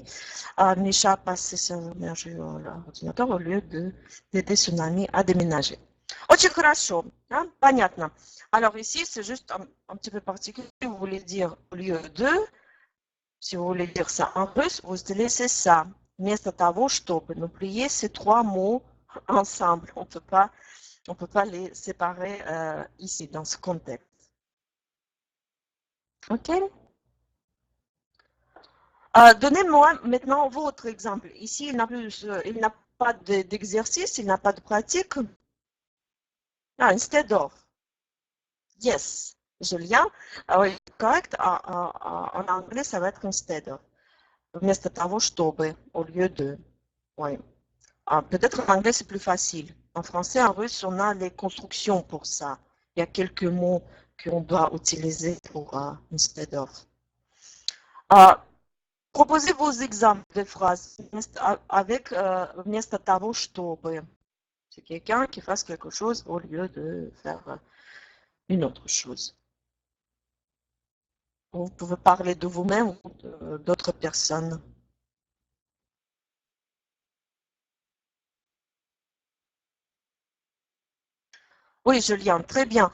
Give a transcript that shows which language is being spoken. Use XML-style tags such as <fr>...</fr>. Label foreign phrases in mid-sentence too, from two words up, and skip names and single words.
<fr>Misha a passé sa journée à jouer à l'ordinateur au lieu d'aider son ami à déménager.</fr> <ru>Очень хорошо, hein, понятно.</ru> <fr>Alors ici, c'est juste un petit peu particulier. Vous voulez dire au lieu de, si vous voulez dire ça en russe, vous utilisez ça.</fr> <ru>Вместо того, чтобы.</ru> <fr>N'oubliez ces trois mots ensemble. On ne peut pas les séparer ici, dans ce contexte. OK? Donnez-moi maintenant votre exemple. Ici, il n'a pas d'exercice, il n'a pas de pratique.</fr> <en>Instead of. Yes.</en> <fr>Julien, oui, correct. En anglais, ça va être</fr> <en>instead of.</en> <ru>Вместо того, чтобы,</ru> <fr>au lieu de. Oui. Peut-être en anglais, c'est plus facile. En français, en russe, on a les constructions pour ça. Il y a quelques mots qu'on doit utiliser pour</fr> <en>instead of.</en> <fr>Proposez vos exemples de phrases avec</fr> <ru>вместо того, чтобы.</ru> <fr>C'est quelqu'un qui fasse quelque chose au lieu de faire une autre chose. Vous pouvez parler de vous-même ou d'autres personnes. Oui, Julien, très bien.</fr>